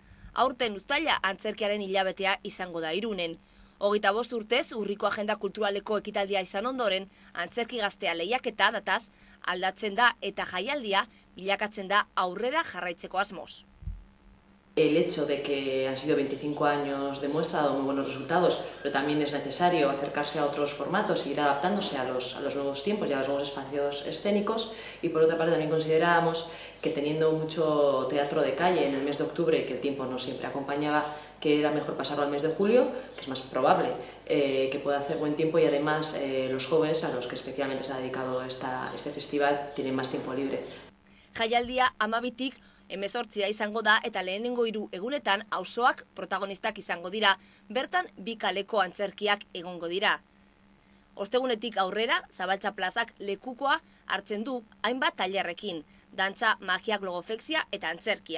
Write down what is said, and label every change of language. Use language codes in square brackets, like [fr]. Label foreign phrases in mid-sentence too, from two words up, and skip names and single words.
[eu] Aurten uztaila antzerkiaren hilabetea izango da Irunen. 25 urtez urriko agenda kulturaleko ekitaldia izan ondoren, antzerki gaztea lehiaketa dataz aldatzen da eta jaialdia bilakatzen da aurrera jarraitzeko asmoz. [es] El hecho de que han sido 25 años demuestra, ha dado muy buenos resultados, pero también es necesario acercarse a otros formatos y ir adaptándose a los nuevos tiempos y a los nuevos espacios escénicos. Y por otra parte también considerábamos que teniendo mucho teatro de calle en el mes de octubre, que el tiempo no siempre acompañaba, que era mejor pasarlo al mes de julio, que es más probable que pueda hacer buen tiempo, y además los jóvenes, a los que especialmente se ha dedicado este festival, tienen más tiempo libre. [eu] Jaialdia 12tik 18 izango da eta lehenengo 3 egunetan auzoak protagonistak izango dira, bertan 2 kaleko antzerkiak egongo dira. Ostegunetik aurrera, Zabaltza plazak lekukoa hartzen du hainbat tailerrekin, dantza, magia, logofexia eta antzerkia.